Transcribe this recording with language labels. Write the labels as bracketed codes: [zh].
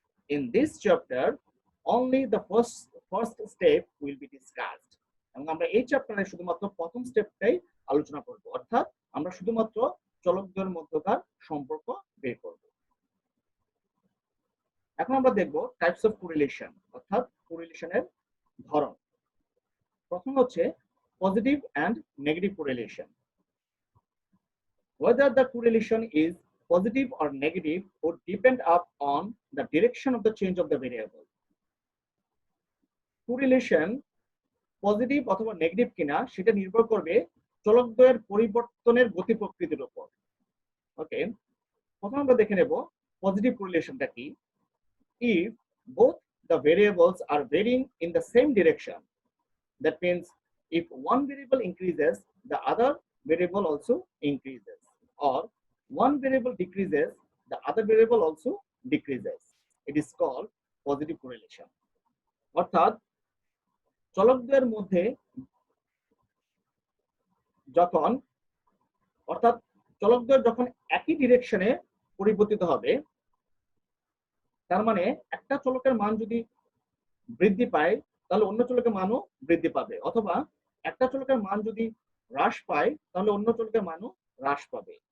[en] In this chapter only the first step will be discussed. [bn] এবং আমরা এই চ্যাপ্টারে শুধুমাত্র প্রথম স্টেপটাই আলোচনা করব, অর্থাৎ আমরা শুধুমাত্র চলকদের মধ্যকার সম্পর্ক বের করব। এখন আমরা দেখব [en] types of correlation, [bn] অর্থাৎ কোরিলেশনের ধরন। প্রথম হচ্ছে [en] Positive and negative correlation. Whether the correlation is positive or negative would depend upon the direction of the change of the variable. [bn] Correlation positive অথবা নেগেটিভ কিনা সেটা নির্ভর করবে চলকদ্বয়ের পরিবর্তনের গতি প্রকৃতির উপর। ওকে, প্রথমে আমরা দেখে নেব পজিটিভ কোরিলেশনটা কি। [en] If both the variables are varying in the same direction, that means if one variable increases, the other variable also increases, or one variable decreases, the other variable also decreases. It is called positive correlation. [bn] অর্থাৎ চলকদ্বয়ের মধ্যে যখন চলকদ্বয় যখন একই ডিরেকশনে পরিবর্তিত হবে, তার মানে একটা চলকের মান যদি বৃদ্ধি পায় তাহলে অন্য চলকের মানও বৃদ্ধি পাবে, অথবা একটা চলকের মান যদি হ্রাস পায় তাহলে অন্য চলকের মানও হ্রাস পাবে।